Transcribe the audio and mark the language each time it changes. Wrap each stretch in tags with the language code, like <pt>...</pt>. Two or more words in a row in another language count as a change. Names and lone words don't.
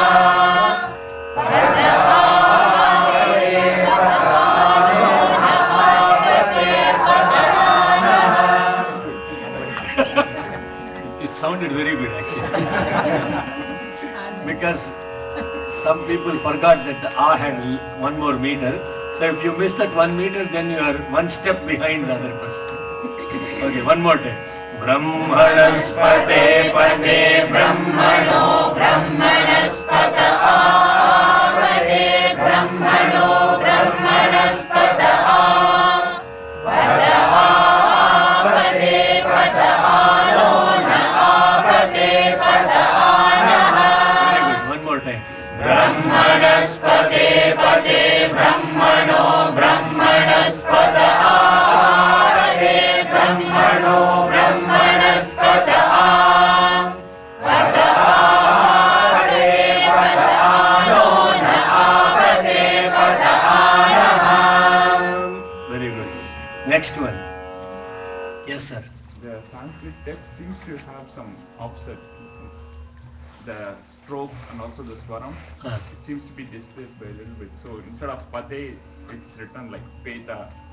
<en>It sounded very good actually. Because some people forgot that the A had one more meter. So if you miss that 1 meter, then you are one step behind the other person. Okay, one more time.</en> <sa>Brahmanaspate pate brahmano brahmanaspata pate brahmano brahmanaspata pate pata ano na pate pata anaham.</sa> <en>Very good. One more time.</en> <sa>Brahmanaspate pate brahmano brahmanaspata pate brahmano brahmanaspata pate pata ano na pate pata anaham.</sa> <en>Very good. Next one. Yes, sir. The Sanskrit text seems to have some offset. The strokes and also the swaram, it seems to be displaced by a little bit. So instead of pate, it's written like peta.</en>